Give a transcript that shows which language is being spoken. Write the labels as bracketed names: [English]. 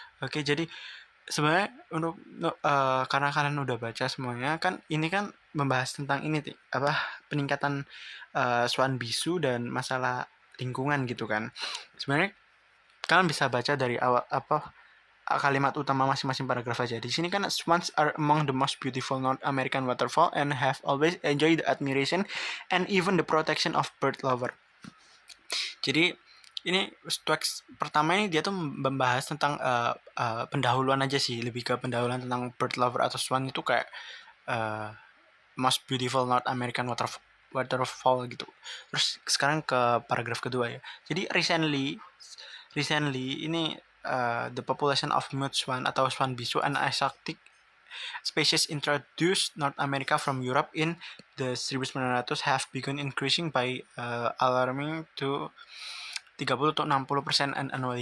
[Indonesian] Oke, jadi sebenarnya untuk karena kalian udah baca semuanya kan ini kan membahas tentang ini apa peningkatan swan bisu dan masalah lingkungan gitu kan. Sebenarnya kalian bisa baca dari awal apa kalimat utama masing-masing paragraf aja. Di sini kan [English] swans are among the most beautiful North American waterfall and have always enjoyed the admiration and even the protection of bird lover. Jadi ini teks pertama ini dia tuh membahas tentang pendahuluan aja sih, lebih ke pendahuluan tentang bird lover atau swan itu kayak uh, most beautiful North American waterfall gitu. [Indonesian] Terus sekarang ke paragraf kedua ya. Jadi [English] recently ini the population of mute swan [Indonesian] atau swan bisu [English] an exotic species introduced North America from Europe in the 1900 have begun increasing by alarming to 30 to 60% annually.